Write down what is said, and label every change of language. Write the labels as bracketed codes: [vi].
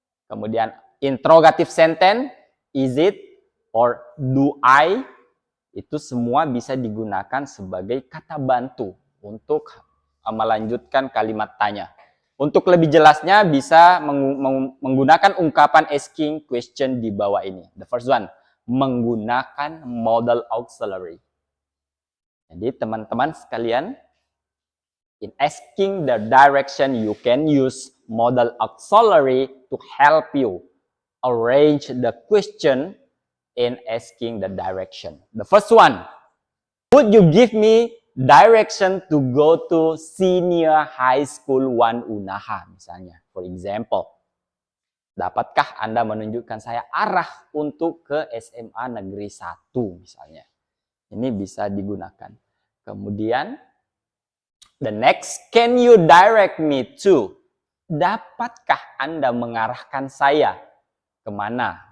[id] Kemudian interrogative sentence, [en] is it or do I, [id] itu semua bisa digunakan sebagai kata bantu untuk melanjutkan kalimat tanya. Untuk lebih jelasnya bisa menggunakan ungkapan asking question di bawah ini. [en] The first one, [id] menggunakan [en] modal auxiliary. [id] Jadi teman-teman sekalian, [en] in asking the direction, you can use modal auxiliary to help you arrange the question in asking the direction. The first one, would you give me direction to go to senior high school 1 Unaha, [id] misalnya. [en] For example, [id] dapatkah Anda menunjukkan saya arah untuk ke SMA Negeri 1, misalnya. Ini bisa digunakan. Kemudian, [en] the next, can you direct me to? [id] Dapatkah Anda mengarahkan saya kemana?